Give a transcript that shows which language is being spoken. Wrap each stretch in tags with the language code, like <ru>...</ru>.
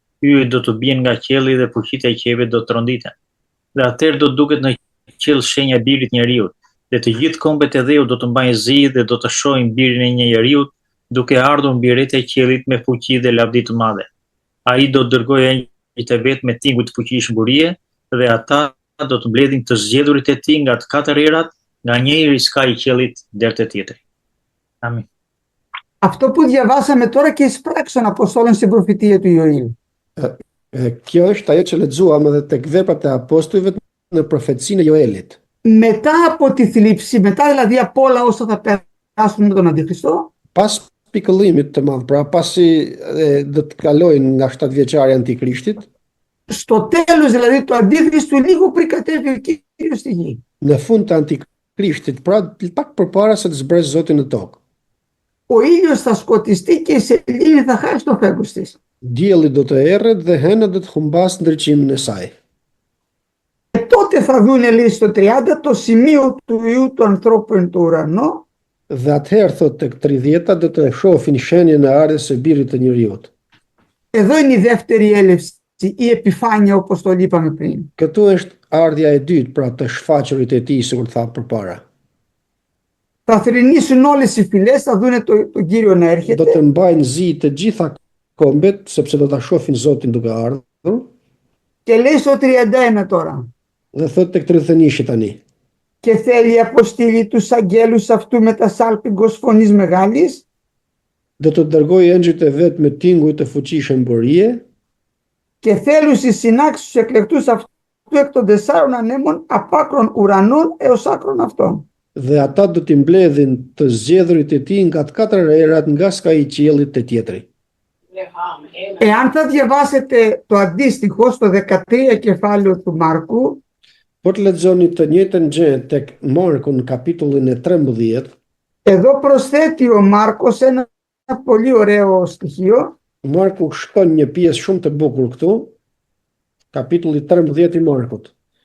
<sq>Yjet do të bien nga qielli dhe fuqitë e qiellit do të ronditen. Dhe atëherë do duket në qiell shenja e birit njeriut, dhe të gjithë kombet e dheu do të mbajnë zi dhe do të shohin birin e një njeriut duke ardhur mbi rreth e qiellit me fuqi dhe lavdi të madhe. Ai do të dërgojë engjëjt e vet me tinguj të fuqishëm burie dhe ata do të mbledhin të zgjedhurit e tij nga të katër erat, nga njëri ska i qiellit deri te tjetri. Amin.</sq> <el>Αυτό που διαβάσαμε τώρα και εις πράξεις των Αποστόλων στην προφητεία του Ιωήλ.</el> <sq>Kjo është ajo që lexuam edhe tek veprat e apostujve në profecinë e Joelit.</sq> <el>Μετά από τη θλίψη, μετά δηλαδή από όλα όσα θα περάσουν με τον Αντιχριστό,</el> <sq>Pas pikëllimit të madh, pra pasi do të kalojnë nga 7-vjeçari Antikrishtit,</sq> <el>στο τέλος δηλαδή του Αντίχριστου, λίγο πριν κατέβει ο Κύριος στη γη.</el> <sq>në fund të Antikrishtit, pra pak përpara se të zbresë Zoti në tokë.</sq> <el>Ο ήλιος θα σκοτιστεί και η σελήνη θα χάσει το φέγγος της.</el> <sq>Dielli do të erret dhe hena do të humbas ndriçimin e saj.</sq> <el>Και τότε θα δουν, λέει στο 30, το σημείο του Υιού του ανθρώπου εν το ουρανό.</el> <sq>Dhe atëherë thot tek 30-ta do të shohin shenjën e ardhes së birit të njeriut.</sq> <el>Εδώ είναι η δεύτερη έλευση, η επιφάνεια όπως το είπαμε πριν.</el> <sq>Këtu është ardhja e dytë, pra të shfaqurit e tij, sikur tha përpara.</sq> <el>Θα θρηνήσουν όλες οι φυλές, θα δουν τον Κύριο να</el> <sq>Do</sq> <el>έρχεται.</el> <sq>të mbajnë zi të gjitha kombet, sepse do ta shohin Zotin duke ardhur.</sq> <el>Και λέει στο 31 τώρα.</el> <sq>Dhe thot tek 31 tani.</sq> <el>και θέλει αποστείλει τους αγγέλους αυτού με τα σάλπιγγος φωνής μεγάλης,</el> <sq>do të dërgoj engjëjt e vet me tinguj të fuqishëm burie,</sq> <el>και θέλουν στις συνάξεις τους εκλεκτούς αυτού εκ των 4 ανέμων απ' άκρων ουρανών έως άκρων αυτών.</el> <sq>dhe ata do t'i mbledhin të zgjedhurit e tij nga të 4 erat nga ska i qiellit te tjetri.</sq> <el>Εάν θα διαβάσετε το αντίστοιχο στο 13 κεφάλαιο του Μάρκου,</el> <sq>Po të lexoni të njëjtën gjë tek Marku në kapitullin e 13,</sq> <el>εδώ προσθέτει ο Μάρκος ένα πολύ ωραίο στοιχείο,</el> <sq>Marku shkon një pjesë shumë të bukur këtu, kapitulli 13 i Markut,</sq>